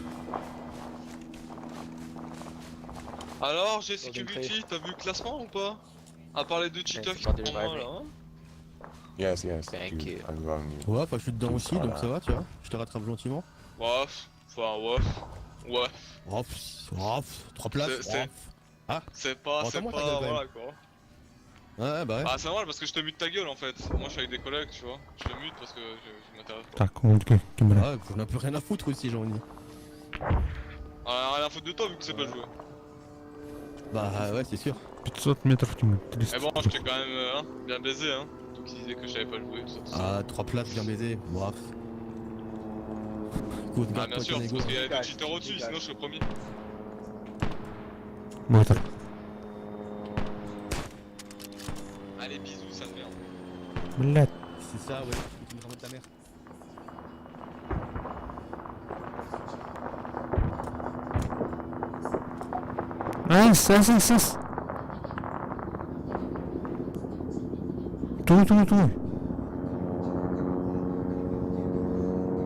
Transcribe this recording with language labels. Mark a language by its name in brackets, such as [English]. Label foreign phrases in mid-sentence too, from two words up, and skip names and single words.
[French] Alors, Jesse Kubuti, t'as vu le classement ou pas? À part les deux cheaters qui sont en moi là, hein? [English] Yes, yes. Thank you. [French] Ouais, enfin je suis dedans aussi, donc ça va, tu vois. Je te rattrape gentiment. Waf, enfin waf. Waf, 3 places. Ah, c'est pas, voilà quoi. Ouais, bah ouais. Ah, c'est normal parce que je te mute ta gueule en fait. Moi je suis avec des collègues, tu vois. Je te mute parce que je m'intéresse pas. [Russian] Так, он камера. [French] Ouais, j'en ai plus rien à foutre aussi, j'ai envie. Ah, rien à foutre de toi vu que tu sais pas jouer. Bah ouais, c'est sûr. [Russian] 500 метров, Тимур. 300. [French] Mais bon, je t'ai quand même bien baisé, hein. Toi qui disais que je savais pas jouer, tout ça. Ah, 3 places bien baisées, bref. Écoute, Ah, bien sûr, c'est parce qu'il y a des cheaters au-dessus, sinon je serais premier. Moteur. Allez, bisous, sale merde. [Russian] Блядь. [French] C'est ça, ouais. Tu me ramènes ta mère. Сас. Туй.